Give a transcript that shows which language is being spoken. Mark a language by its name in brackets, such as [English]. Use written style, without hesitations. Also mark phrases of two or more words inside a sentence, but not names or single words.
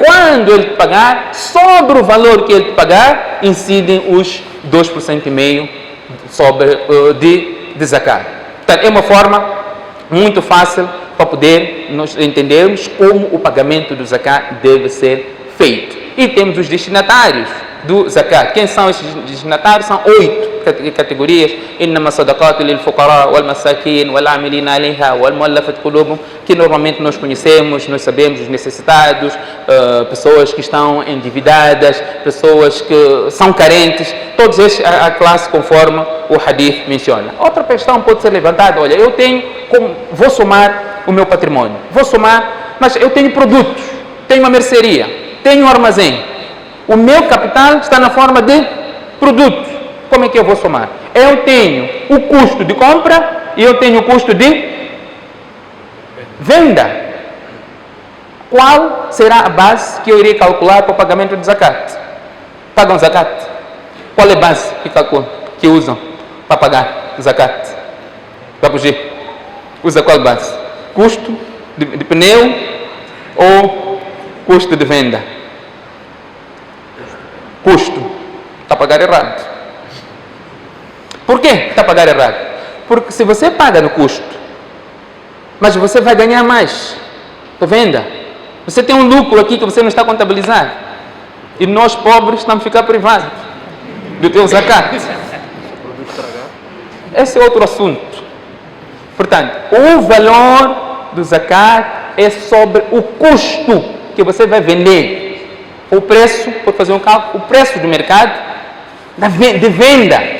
[Portuguese] Quando ele te pagar, sobre o valor que ele te pagar, incidem os 2,5% sobre de zakat. Portanto, é uma forma muito fácil para poder nós entendermos como o pagamento do zakat deve ser feito. E temos os destinatários do zakat. Quem são esses destinatários? São 8 categorias. [Arabic] إنما الصدقات للفقراء والمساكين والعاملين عليها والمؤلفة قلوبهم, [Portuguese] que normalmente nós conhecemos, nós sabemos os necessitados, pessoas que estão endividadas, pessoas que são carentes, todos estes a classe conforme o hadith menciona. Outra questão pode ser levantada: olha, eu tenho, vou somar o meu patrimônio, vou somar, mas eu tenho produtos, tenho uma mercearia, tenho um armazém, o meu capital está na forma de produtos. Como é que eu vou somar? Eu tenho o custo de compra e eu tenho o custo de venda. Qual será a base que eu irei calcular para o pagamento de zakat? Pagam zakat? Qual é a base que usam para pagar zakat? Para fugir? Usa qual base? Custo de pneu ou custo de venda? Custo. Está a pagar errado. Por que está a pagar errado? Porque se você paga no custo, mas você vai ganhar mais da venda, você tem um lucro aqui que você não está a contabilizar, e nós pobres estamos a ficar privados do teu zakat. Esse é outro assunto. Portanto, o valor do zakat é sobre o custo que você vai vender. O preço, pode fazer um cálculo, o preço do mercado de venda.